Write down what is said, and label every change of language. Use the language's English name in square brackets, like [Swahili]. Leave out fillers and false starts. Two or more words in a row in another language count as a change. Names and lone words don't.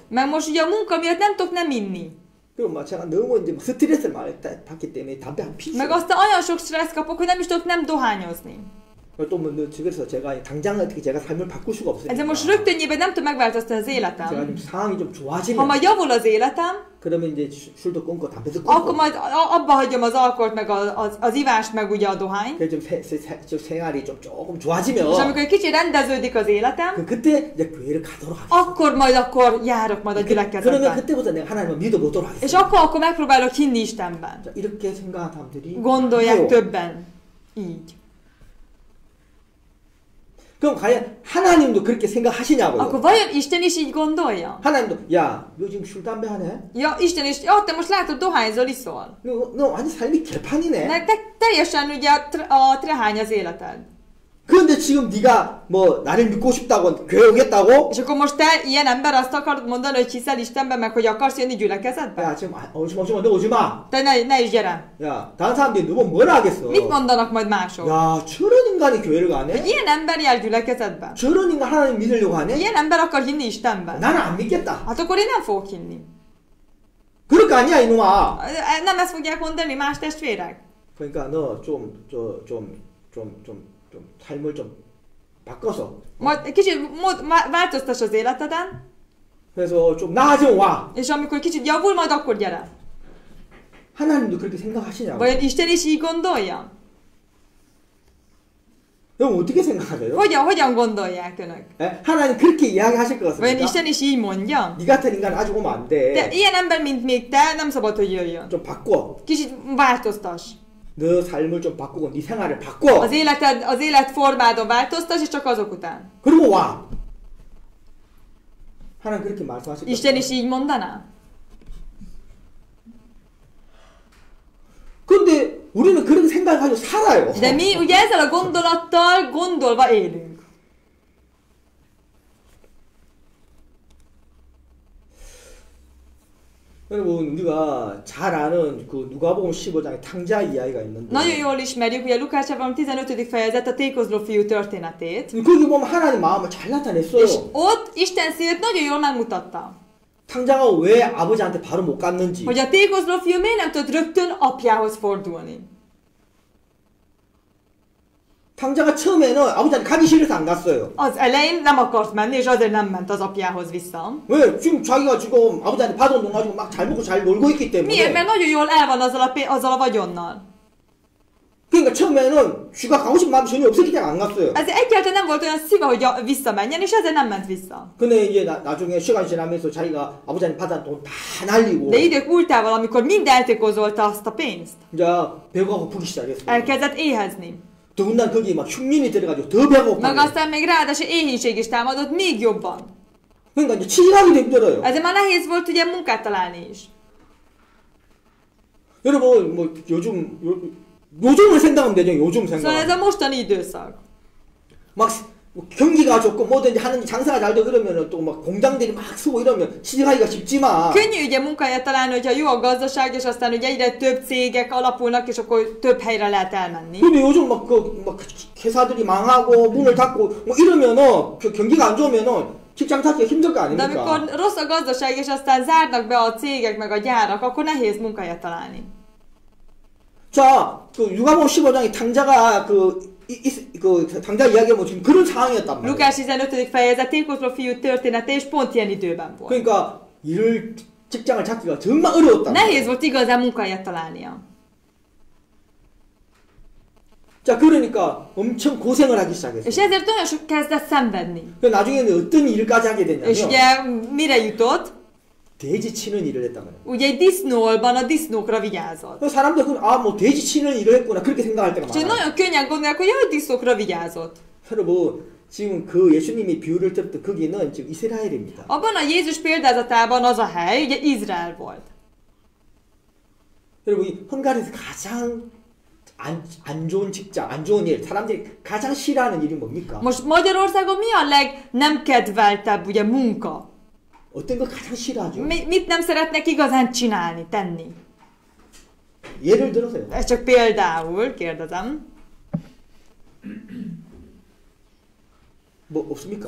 [Hungarian] Meg most ugye a munka miatt nem tudok nem inni. [Korean] 그리고 막 제가 너무 이제 막 스트레스를 많이 받기 때문에 담배 안 피죠. [Hungarian] Meg aztán olyan sok stressz kapok, hogy nem is tudok nem dohányozni. [Korean] 또뭐 집에서 제가 당장 어떻게 제가 삶을 바꿀 수가 없어요. [Hungarian] Ezért most rögtönjében nem tudom megváltoztatni az [Korean] 제가 [Hungarian] életem. [Korean] 좀 상황이 좀 [Hungarian] Ha [Korean] 좋아지면 [Hungarian] majd javul az életem, [Korean] 그러면 이제 술도 끊고 담배도 [Hungarian] akkor [Korean] 끊고 [Hungarian] majd abba hagyom az alkoholt, meg az ivást, meg ugye a dohányt. [Korean] 그래서 좀 생활이 좀 조금 좋아지면 [Hungarian] És amikor egy kicsit rendeződik az életem, [Korean] 그때 이제 교회를 가도록 하겠습니다. [Hungarian] akkor járok majd a [Korean] 그러면 [Hungarian] gyülekezetbe. [Korean] 그때부터 내가 하나님을 믿어보도록 [Hungarian] És [Korean] 하겠습니다. [Hungarian] akkor megpróbálok hinni Istenben. [Korean] 자, 이렇게 생각한 사람들이 [Hungarian] Gondolják [Korean] 해요. [Hungarian] többen. Így. [Korean] 그럼 과연 하나님도 그렇게 생각하시냐고요? [Hungarian] Akkor vajon Isten is így gondolja? [Korean] 하나님도 야, 너 지금 술 담배 하네? [Hungarian] Ja, Isten is, ja, te most látod, dohányzol, iszol. [Korean] 너 완전 삶이 개판이네. [Hungarian] Meg te teljesen ugye a trehány az életed. [Korean] 그런데 지금 네가 뭐 나를 믿고 싶다고 교회 오겠다고? [Hungarian] És akkor most te ilyen ember azt akarod mondani, hogy hiszel Istenben, meg hogy akarsz jönni gyülekezetbe? [Korean] 야 지금 오지마 너 오지마. [Hungarian] Te ne is gyere. [Korean] 야 다른 사람들이 너 보면 뭐라 하겠어? [Hungarian] Mit mondanak majd mások? [Korean] 야 저런 인간이 교회를 [Hungarian] Hogy [Korean] 가네? [Hungarian] ilyen ember jár gyülekezetbe? [Korean] 저런 인간 하나님 믿으려고 하네? [Hungarian] Ilyen ember akar hinni Istenben? [Korean] 나는 안 믿겠다. [Hungarian] Hát akkor én nem fogok hinni. [Korean] 그럴 거 아니야 이놈아. [Hungarian] Nem ezt fogják mondani más testvérek? [Korean] 그러니까 너 좀 삶을 좀 바꿔서. [Hungarian] Majd kicsit változtass az életeden, [Korean] 그래서 좀 나아지면 와. [Hungarian] és amikor kicsit javul, majd akkor gyere. [Korean] 하나님도 그렇게 생각하시냐고. [Hungarian] Vajon Isten is így gondolja? [Korean] 여러분 어떻게 생각하세요? [Hungarian] Hogyan gondolják önök? [Korean] 예? 하나님 그렇게 이야기하실 것 [Hungarian] Vajon [Korean] 같습니까? [Hungarian] Isten is így mondja? [Korean] 네 같은 인간 아직 오면 안 돼. [Hungarian] De ilyen ember, mint még te, nem szabad, hogy jöjjön. [Korean] 좀 바꿔. [Hungarian] Kicsit változtass. [Korean] 너 삶을 좀 바꾸고 네 생활을 바꿔. [Hungarian] Az életformádon változtass, és csak azok után. [Korean] 그리고 와. 하나님 그렇게 말씀하실 것 [Hungarian] Isten [Korean] 같아요. [Hungarian] is így mondaná? [Korean] 근데 우리는 그런 생각을 가지고 살아요. [Hungarian] De mi ugye ezzel a gondolattal gondolva élünk. [Korean] 여러분 우리가 잘 아는 그 누가복음 15장의 탕자 이야기가 있는데 [Hungarian] Nagyon jól ismerjük, ugye Lukács evangélium 15. fejezet a tékozló fiú történetét. [Korean] 거기 보면 하나님 마음을 잘 나타냈어요. [Hungarian] És ott Isten szívét nagyon jól megmutatta. [Korean] 탕자가 왜 아버지한테 바로 못 갔는지. [Hungarian] Hogy a tékozló fiú miért nem tudott rögtön apjához fordulni. [Korean] 탕자가 처음에는 아버지한테 가기 싫어서 안 갔어요. [Hungarian] Az elején nem akart menni, és azért nem ment az apjához vissza. [Korean] 왜? 지금 자기가 지금 아버지한테 받은 돈 가지고 막 잘 먹고 잘 놀고 있기 [Hungarian] Miért? [Korean] 때문에. [Hungarian] Mert nagyon jól el van azzal a vagyonnal. [Korean] 그러니까 처음에는 쥐가 가고 싶은 마음이 전혀 없었기 때문에 안 갔어요. [Hungarian] Ez egyáltalán nem volt olyan szíve, hogy visszamenjen, és ezért nem ment vissza. [Korean] 근데 이제 나중에 시간이 지나면서 자기가 아버지한테 받은 돈 다 날리고 [Hungarian] De idők múltával, amikor mind eltékozolta azt a pénzt, [Korean] 이제 배가 고프기 시작했어요. [Hungarian] elkezdett éhezni. [Korean] 더군다나 거기에 막 흉년이 들어가지고 더 배가 [Hungarian] Meg [Korean] 고파요. [Hungarian] aztán még ráadásul éhínség is támadott még jobban. [Korean] 그러니까 이제 취직하기도 힘들어요. [Hungarian] Ezért már nehéz volt ugye munkát találni is. [Korean] 여러분 뭐 요즘을 생각하면 되죠. 요즘 [Hungarian] Szóval ez [Korean] 생각. [Hungarian] a mostani időszak. [Korean] 막 경기가 좋고 뭐든지 하는 장사가 잘 되고 그러면은 또 막 공장들이 막 쓰고 이러면 취직하기가 쉽지만 [Hungarian] Könnyű ugye munkahelyet találni, hogyha jó a gazdaság, és aztán ugye egyre több cégek alapulnak, és akkor több helyre lehet elmenni. [Korean] 근데 요즘 막 회사들이 망하고 문을 닫고 뭐 이러면은 그 경기가 안 좋으면은 직장 찾기가 힘들 거 [Hungarian] De [Korean] 아닙니까? [Hungarian] amikor rossz a gazdaság, és aztán zárnak be a cégek meg a gyárak, akkor nehéz munkahelyet találni. [Korean] 자, 그 누가복음 15장의 탕자가 그 탕자 이야기하면 지금 그런 상황이었단 말이에요. [Hungarian] Lukás 15. fejezet tékozló fiú története, és pont ilyen időben volt. [Korean] 그러니까 직장을 찾기가 정말 어려웠단 말이에요. [Hungarian] Nehéz volt igazán munkahelyet találnia. [Korean] 자, 그러니까 엄청 고생을 하기 시작했어요. [Hungarian] És ezért olyan sok kezdett szenvedni. [Korean] 나중에는 어떤 일까지 하게 [Hungarian] És [Korean] 됐냐면 [Hungarian] ugye mire jutott? [Korean] 돼지 치는 일을 했단 말이에요. [Hungarian] Ugye egy disznóolban a disznókra vigyázott. [Korean] 그래서 사람들 뭐 돼지 치는 일을 했구나 그렇게 생각할 때가 [Hungarian] És [Korean] 많아요. [Hungarian] nagyon könnyen gondolják, hogy jaj, disznókra vigyázott. [Korean] 여러분 지금 그 예수님이 비유를 들었던 거기는 지금 이스라엘입니다. [Hungarian] Abban a Jézus példázatában az a hely, ugye Izrael volt. [Korean] 여러분 이 헝가리에서 가장 안 좋은 직장, 안 좋은 일, 사람들이 가장 싫어하는 일이 뭡니까? [Hungarian] Most Magyarországon mi a nem kedveltebb ugye munka? [Korean] 어떤 걸 가장 싫어하죠? [Hungarian] Mit nem szeretnek igazán csinálni, tenni? [Korean] 예를 들어서요. [Hungarian] Ez csak például, kérdezem. [Korean] 뭐 없습니까?